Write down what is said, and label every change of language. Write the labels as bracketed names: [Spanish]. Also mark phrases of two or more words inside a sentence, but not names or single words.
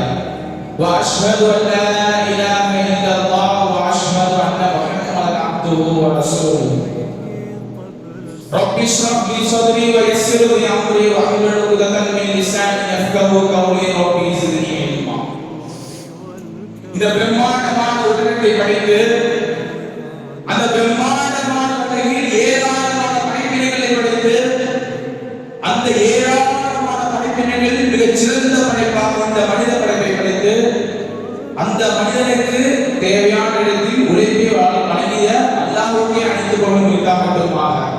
[Arabic] وأشهد أن لا إله إلا الله وأشهد أن محمدا عبده ورسوله. رب اشرح لي صدري ويسر لي أمري واحلل عقدة من لساني يفقهوا قولي. رب زدني علما. [Tamil] இந்த பிரம்மாண்டமான உலகத்தை படைத்து அந்த பிரம்மாண்டமான உலகில் ஏராளமான படைப்பினைகளை படைத்து அந்த ஏராளமான படைப்பினைகளில் மிகச் சிறந்த படைப்பாக இந்த மனித படைப்பை படைத்து அந்த மனிதனுக்கு தேவையான இடத்தில் உழைப்பை வழங்கிய அல்லாஹ்வுக்கே அனைத்து புகழும் உரித்தாகட்டுமாக.